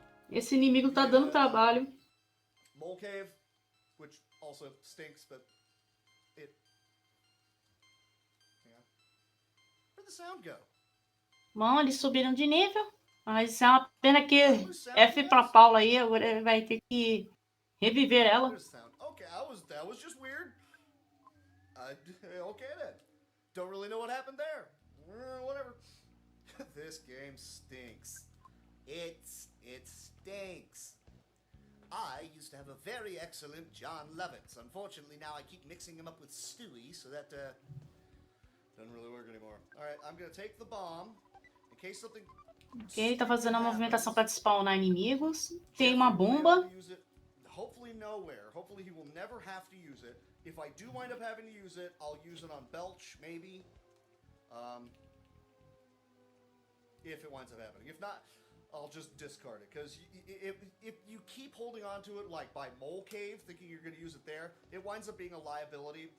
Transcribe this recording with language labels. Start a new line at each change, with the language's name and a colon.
Portuguese: Esse inimigo tá dando trabalho.
English: Mole Cave, which also stinks, but it. Yeah. Where'd the sound go?
Portuguese: Bom, eles subiram de nível. Mas é uma pena que F pra Paula aí, agora vai ter que reviver ela.
English: Okay, that was just weird. Okay then. Don't really know what happened there. Whatever. This game stinks. It stinks. I used to have a very excellent John Lovitz. Unfortunately, now I keep mixing him up with Stewie, so that doesn't really work anymore. All right, I'm gonna take the bomb in case something.
Portuguese: Ok, ele tá fazendo a movimentação para spawnar inimigos. Tem uma bomba.
English: Hopefully nowhere. Hopefully he will never have to use it. If I do wind up having to use it, I'll use it on Belch, maybe. If it winds up happening. If not, I'll just discard it. Because if you keep holding on to it, like by Mole Cave, thinking you're going to use it there, it winds up being a liability.